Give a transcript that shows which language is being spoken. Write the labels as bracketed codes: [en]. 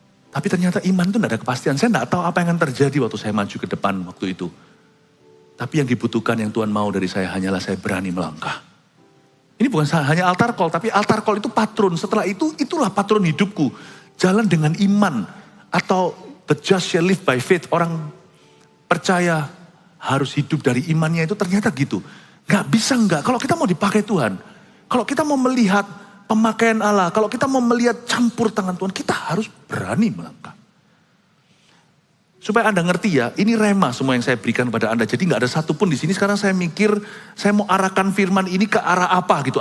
[id] Tapi ternyata iman itu tidak ada kepastian. Saya tidak tahu apa yang akan terjadi waktu saya maju ke depan waktu itu. Tapi yang dibutuhkan yang Tuhan mau dari saya hanyalah saya berani melangkah. Ini bukan hanya altar call, tapi altar call itu patron. Setelah itu, itulah patron hidupku. Jalan dengan iman. [en] Atau the just shall live by faith. [id] Orang percaya harus hidup dari imannya itu ternyata gitu. Gak bisa enggak. Kalau kita mau dipakai Tuhan. Kalau kita mau melihat pemakaian Allah, kalau kita mau melihat campur tangan Tuhan, kita harus berani melangkah. Supaya Anda ngerti ya, ini rema semua yang saya berikan kepada Anda. Jadi gak ada satupun di sini sekarang saya mikir, saya mau arahkan firman ini ke arah apa gitu.